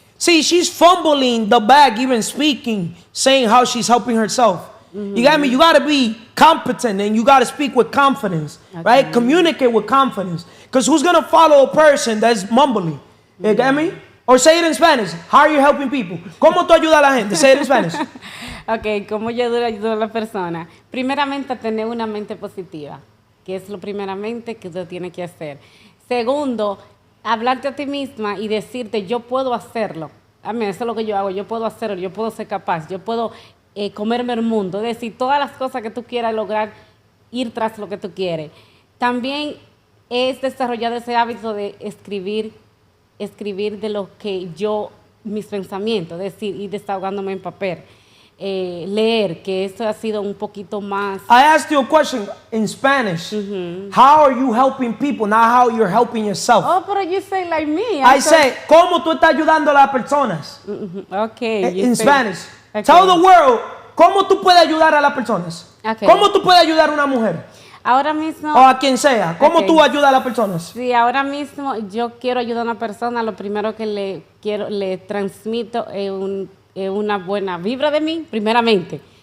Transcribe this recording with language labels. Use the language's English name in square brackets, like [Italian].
[English] See, she's fumbling the bag, even speaking, saying how she's helping herself. You got me? You got to be competent and you got to speak with confidence, right? Communicate with confidence. Because who's going to follow a person that's mumbling? You got me? Or say it in Spanish. How are you helping people? [Spanish] ¿Cómo tú ayudas a la gente? [English] Say it in Spanish. [Spanish] Ok, ¿cómo yo ayudo a la persona? Primeramente, tener una mente positiva, que es lo primeramente que usted tiene que hacer. Segundo, hablarte a ti misma y decirte, yo puedo hacerlo. A mí, eso es lo que yo hago, yo puedo hacerlo, yo puedo ser capaz, yo puedo comerme el mundo. Es decir, todas las cosas que tú quieras lograr, ir tras lo que tú quieres. También es desarrollar ese hábito de escribir de lo que mis pensamientos, es decir, ir desahogándome en papel. Leer, que eso ha sido un poquito más. [English] I asked you a question in Spanish. How are you helping people, not how you're helping yourself? Oh, but you say like me. I say, [Spanish] ¿cómo tú estás ayudando a las personas? [English] Okay. In Spanish. Okay. Tell the world, [Spanish] ¿cómo tú puedes ayudar a las personas? [English] Okay. [Spanish] ¿Cómo tú puedes ayudar a una mujer? Ahora mismo. O a quien sea. ¿Cómo [English] Okay. [Spanish] tú ayudas a las personas? Sí, ahora mismo yo quiero ayudar a una persona, lo primero que le transmito es una buena vibra de mí, primeramente.